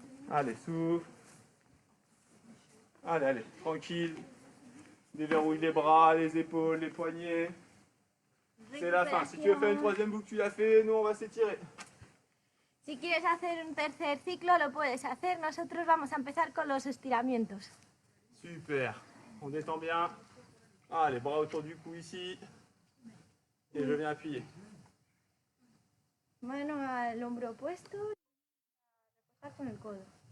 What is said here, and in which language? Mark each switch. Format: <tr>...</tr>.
<fr>Allez, souffle. Allez, allez, tranquille. Déverrouille les bras, les épaules, les poignets. C'est la fin. Si tu veux faire une troisième boucle, tu l'as fait. Nous, on va s'étirer.</fr> <es>Si quieres hacer un tercer ciclo, lo puedes hacer. Nosotros vamos a empezar con los estiramientos.</es> <fr>Super. On détend bien. Allez, bras autour du cou ici. Et je viens appuyer.</fr> <es>Mano al hombro opuesto. Reposar con el codo.</es>